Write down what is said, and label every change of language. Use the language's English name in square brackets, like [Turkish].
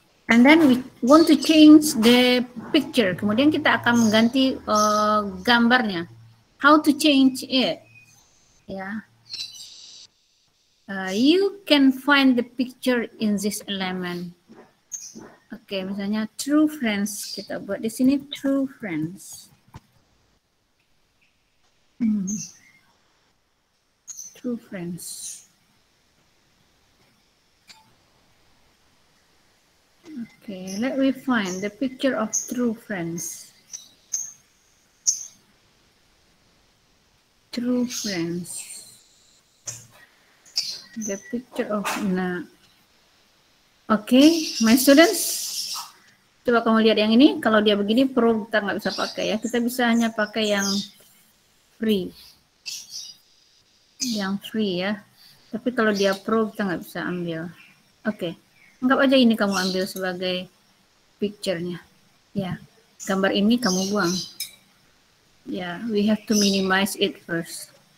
[English] And then we want to change the picture. [Indonesian] Kemudian kita akan mengganti gambarnya. [English] How to change it? Ya. You can find the picture in this element. [Indonesian] Oke, misalnya true friends, kita buat di sini true friends. [English] True friends. Okay, let me find the picture of true friends. True friends. The picture of Okay, my students. [Indonesian] Coba kamu lihat yang ini. Kalau dia begini, pro kita nggak bisa pakai ya. Kita bisa hanya pakai yang free. Yang free ya. Tapi kalau dia pro kita nggak bisa ambil. Oke. Anggap aja ini kamu ambil sebagai picture-nya. Ya, gambar ini kamu buang. [English] Ya, we have to minimize it first.